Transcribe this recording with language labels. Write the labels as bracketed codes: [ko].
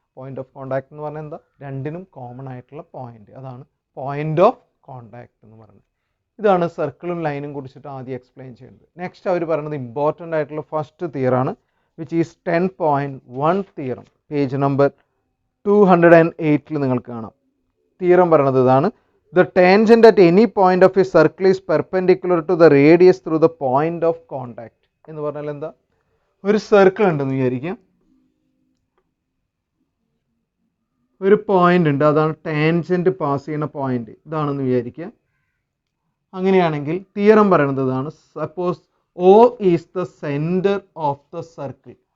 [ml] Point of contact എന്ന് പറഞ്ഞാൽ എന്താ, രണ്ടിനും കോമൺ ആയിട്ടുള്ള പോയിന്റ്, അതാണ് പോയിന്റ് ഓഫ് കോണ്ടാക്ട് എന്ന് പറയുന്നത്. ഇതാണ് സർക്കിളും ലൈനും കുറിച്ചിട്ട് ആദ്യം എക്സ്പ്ലെയിൻ ചെയ്യുന്നത്. നെക്സ്റ്റ് അവർ പറയുന്നത് ഇമ്പോർട്ടൻ്റ് ആയിട്ടുള്ള first തിയറാണ്, [en] Which is 10.1 theorem. [ml] Page number 208 നിങ്ങൾക്ക് കാണാം. തിയറം പറയുന്നത് ഇതാണ്: [en] The tangent at any point of a circle is perpendicular to the radius through the point of contact. [ml] എന്ന് പറഞ്ഞാൽ എന്താ, ഒരു സർക്കിൾ ഉണ്ടെന്ന് വിചാരിക്കാം, ഒരു പോയിന്റ് ഉണ്ട്, അതാണ് ടാൻജന്റ് പാസ് ചെയ്യുന്ന പോയിന്റ്, ഇതാണെന്ന് വിചാരിക്കുക. അങ്ങനെയാണെങ്കിൽ തിയറം പറയുന്നത് ഇതാണ്: [en] Suppose O is the centre of the circle.